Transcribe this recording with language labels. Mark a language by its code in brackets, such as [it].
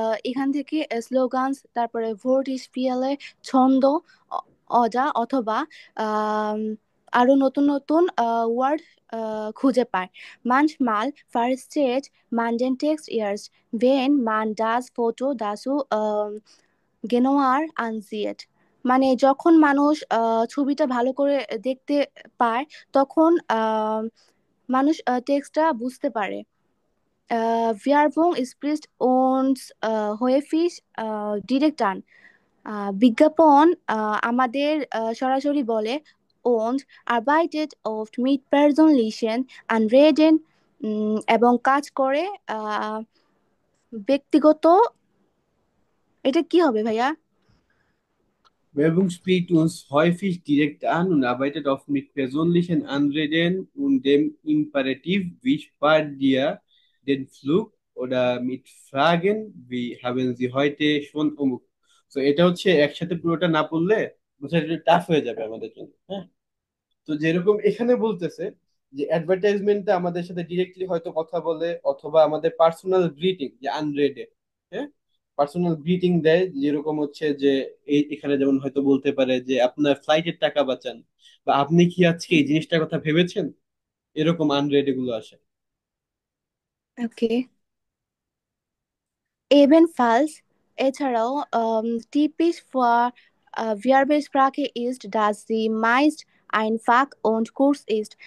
[bn] এখান থেকে স্লোগানস, তারপরে ভোট ইজ পিএলএ, ছন্দ, অজা অথবা আম, আরো নতুন নতুন ওয়ার্ড খুঁজে পায়। [de] Manchmal versteht man den Text erst, wenn man das Foto dazu genauer ansieht. [bn] মানে যখন মানুষ ছবিটা ভালো করে দেখতে পায়, তখন মানুষ টেক্সটটা বুঝতে পারে। [de] Werbung spricht uns häufig direkt an. [bn] বিজ্ঞাপন আমাদের সরাসরি বলে। [de] Und arbeitet oft mit persönlichen Anreden, [bn] এবং কাজ করে ব্যক্তিগত। এটা কি হবে ভাইয়া? [de] Werbung spricht uns häufig direkt an und arbeitet oft mit persönlichen Anreden und dem Imperativ wie spart dir den Flug oder mit Fragen wie haben Sie heute schon অমুক। [bn] তো এটা হচ্ছে একসাথে পুরোটা না পড়লে বোঝা টাফ হয়ে যাবে আমাদের জন্য, হ্যাঁ। তো যেরকম এখানে বলতেছে যে অ্যাডভার্টাইজমেন্টটা আমাদের সাথে ডিরেক্টলি হয়তো কথা বলে, অথবা আমাদের পার্সোনাল গ্রিটিং যে আনরেডে, হ্যাঁ, পার্সোনাল গ্রিটিং দেয়, যেরকম হচ্ছে যে এই এখানে যেমন হয়তো বলতে পারে যে আপনার ফ্লাইটের টাকা বাঁচান, বা আপনি কি আজকে এই জিনিসটার কথা ভেবেছেন, এরকম আনরেড এগুলো আসে। ওকে। [de] Ebenfalls, [bn] এছাড়াও [de] typisch für Werbesprache ist, dass sie meist einfach und kurz ist.